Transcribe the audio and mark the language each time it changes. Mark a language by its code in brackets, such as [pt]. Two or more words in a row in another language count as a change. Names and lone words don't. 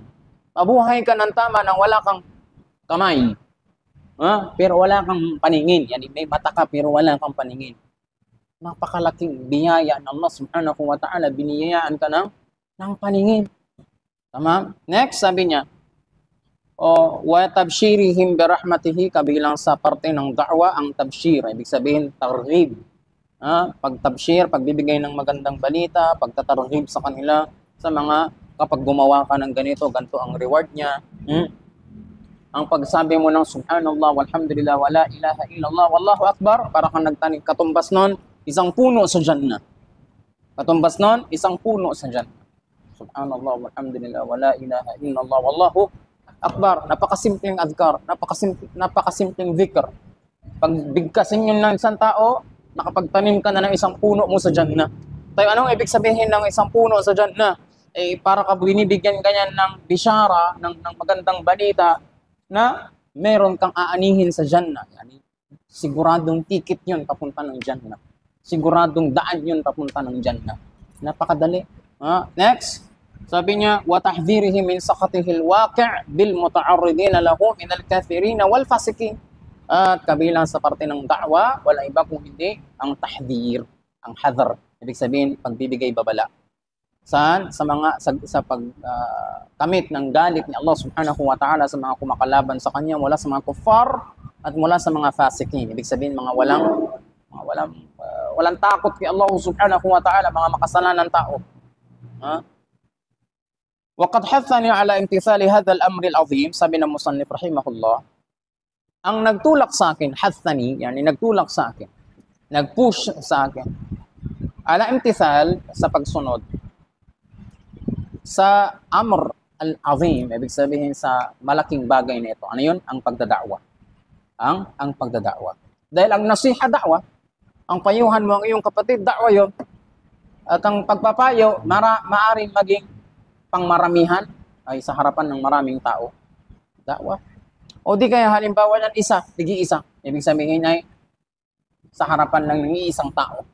[tl] Mabuhay ka ng tama nang wala kang kamay. Pero wala kang paningin. Yani may mata ka pero wala kang paningin. Napakalaking biyaya ng [ar] الله سبحانه وتعالى. [tl] Biniyayaan ka ng paningin. Tama? Next, sabi niya, [ar] وتبشيرهم برحمته, [tl] kabilang sa parte ng da'wa ang tabshir. Ibig sabihin, targhib. Pagtabshir, pagbibigay ng magandang balita, pagtatarghib sa kanila sa mga kapag gumawa ka ng ganito ang reward niya. Ang pagsabi mo ng [ar] سبحان الله والحمد لله ولا إله إلا الله والله أكبر, [tl] para kang nagtanim. Katumbas nun, isang puno sa Jannah. Katumbas nun, isang puno sa Jannah. [ar] سبحان الله والحمد لله ولا إله إلا الله والله أكبر. [tl] Napakasimpleng adhkar, napakasimpleng dhikr. Pag bigkasin yun ng isang tao, nakapagtanim ka na ng isang puno mo sa Jannah. Tayo, anong ibig sabihin ng isang puno sa Jannah? Eh, para ka binibigyan kanya ng bishara, ng magandang balita na meron kang aanihin sa Jannah. Yani, siguradong ticket yun papunta ng Jannah. Siguradong daan yun papunta ng Jannah. Napakadali. Next, sabi niya, [ar] وَتَحْذِيرِهِ مِنْ سَخَطِهِ الْوَاقِعِ بِالْمُتَعَرِّضِينَ لَهُ مِنَ الْكَافِرِينَ وَالْفَاسِقِينَ. [tl] At kabilang sa parte ng da'wa, wala iba kung hindi ang tahdhir, ang hadhr. Ibig sabihin, pagbibigay babala. Saan? Sa mga sa pagkamit ng galit ni [ar] الله سبحانه وتعالى [tl] sa mga kumakalaban sa kanya, mula sa mga kuffar at mula sa mga fasikin. Ibig sabihin, mga walang takot kay [ar] الله سبحانه وتعالى, [tl] mga makasalanan tao. [ar] وقد حثني على امتثال هذا الأمر العظيم. [tl] Sabi ng musannif rahimahullah, ang nagtulak sa akin, hathani, yani nagtulak sa akin, nagpush sa akin, [ar] على امتثال, [tl] sa pagsunod, sa [ar] الأمر العظيم, [tl] ibig sabihin sa malaking bagay na ito. Ano yun? Ang pagdada'wa. Ang pagdada'wa. Dahil ang nasiha da'wa, ang payuhan mo ang iyong kapatid, da'wa yun. At ang pagpapayo, maaring maging pangmaramihan, ay sa harapan ng maraming tao. Da'wa. O di kaya halimbawa ng isa. Ibig sabihin ay sa harapan ng iisang tao.